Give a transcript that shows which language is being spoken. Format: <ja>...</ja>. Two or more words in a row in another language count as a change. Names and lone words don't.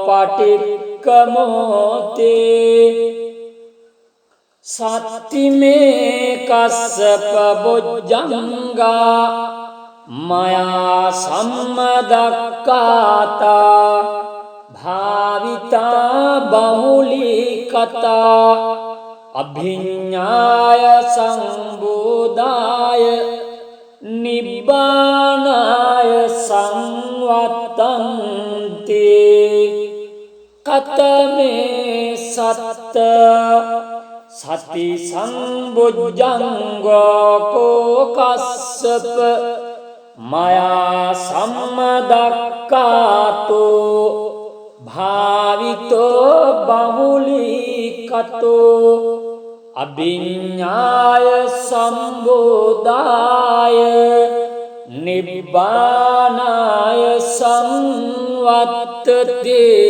<pi>පටික්කමෝතේ සත්තිමේ කස්සප බොජ්ජංගා මයා සම්මදක්ඛාතා භාවිතා බහුලීකතා අභිඤ්ඤාය සංබෝධාය නිබ්බානාය සංවත්තන්ති කතමේ සත්ත සති සම්බුද්ධංගෝ කෝකස්සප මයා සම්මදක්කාතෝ භාවිතෝ බහුලීකතෝ අභිඤ්ඤාය සම්බෝධාය නිබ්බානාය සංවත්තති</pi>